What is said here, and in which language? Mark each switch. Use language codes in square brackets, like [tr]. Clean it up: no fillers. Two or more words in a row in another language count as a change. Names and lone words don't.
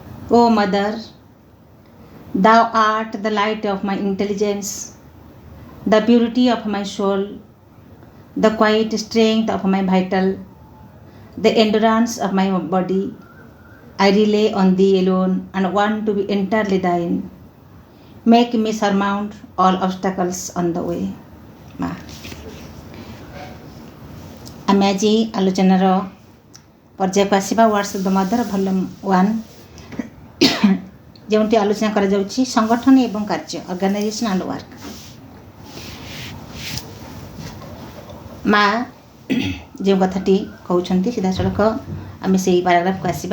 [en] O Mother, Thou art the light of my intelligence, the purity of my soul, the quiet strength of my vital, the endurance of my body. I rely on Thee alone and want to be entirely Thine. Make me surmount all obstacles on the way. [or] ମା ଆମେ ଆଜି ଆଲୋଚନାର ପର୍ଯ୍ୟାୟକୁ ଆସିବା ୱାର୍ଡସ୍ ଅଫ୍ ଦ ମଦର ଭଲ୍ୟୁମ୍ 1 ଯେଉଁଠି ଆଲୋଚନା କରାଯାଉଛି ସଂଗଠନ ଏବଂ କାର୍ଯ୍ୟ [en] organization and work. [or] ମା ଯେଉଁ କଥାଟି କହୁଛନ୍ତି ସିଧାସଳଖ ଆମେ ସେଇ ପାରାଗ୍ରାଫକୁ ଆସିବା।